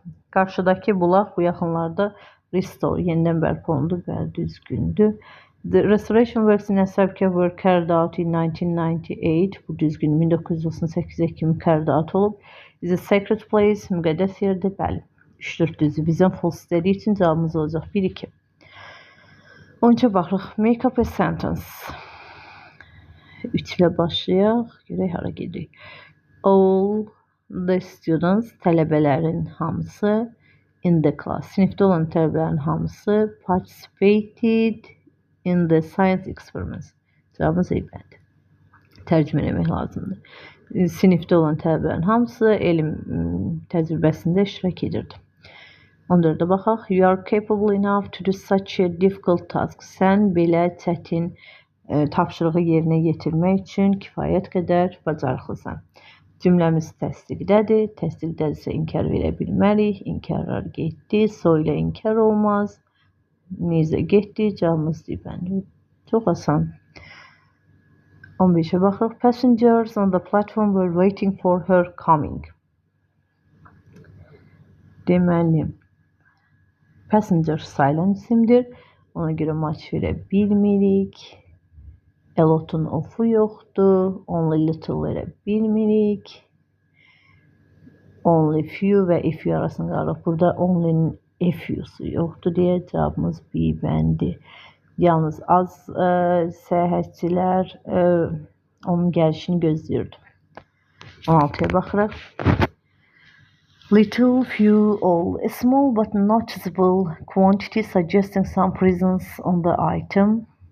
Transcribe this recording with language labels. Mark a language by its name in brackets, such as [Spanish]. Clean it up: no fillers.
[Azerbaijani] Qarşıdakı bulaq bu yaxınlarda restore, yenidən bərpa olundu, bəli, düzgündür. [English] The restoration works in Ashab-ı Kəhf were carried out in 1998. [Azerbaijani] Bu düzgün 1998-ə kimi carried out olub. [English] Is a sacred place, [Azerbaijani] müqəddəs yerdir, bəli. 3-4 düzdür. Bizdən false istədiyi üçün cavabımız olacaq 1-2. 13-ə baxırıq. [English] Make up a sentence. [Azerbaijani] 3 ilə başlayaq. Görək hara gedirik. [English] All the students, [Azerbaijani] tələbələrin hamısı [English] in the class. [Azerbaijani] Sinifdə olan tələbələrin hamısı [English] participated in the science experiments. [Azerbaijani] Cavabımız A bəndi. Tərcümə etmək lazımdır. Sinifdə olan tələbələrin hamısı elm təcrübəsində iştirak edirdi. 14-də baxaq. [English] You are capable enough to do such a difficult task. [Azerbaijani] Sən belə çətin tapşırığı yerinə yetirmək üçün kifayət qədər bacarıqlısan. Cümləmiz təsdiqdədir. Təsdiqdədirsə inkar verə bilmərik. İnkarlar getdi. So ilə inkar olmaz. Necə getdi? Cavabımız D bəndi. Çox asan. 15'e baxırıq. [English] Passengers on the platform were waiting for her coming. [Azerbaijani] Deməli, passenger sayılan isimdir. Ona görə match verə bilmirik. A lot'un of'u yoxdur. Only little verə bilmirik. Only few və a few arasında qalırıq. Burada only'nin a few'su yoxdur deyə cavabımız B bəndi. Yalnız az səyahətçilər onun gəlişini gözləyirdi. 16'ya baxırıq. Little, few, all. [English] A small but noticeable quantity suggesting some presence on the item.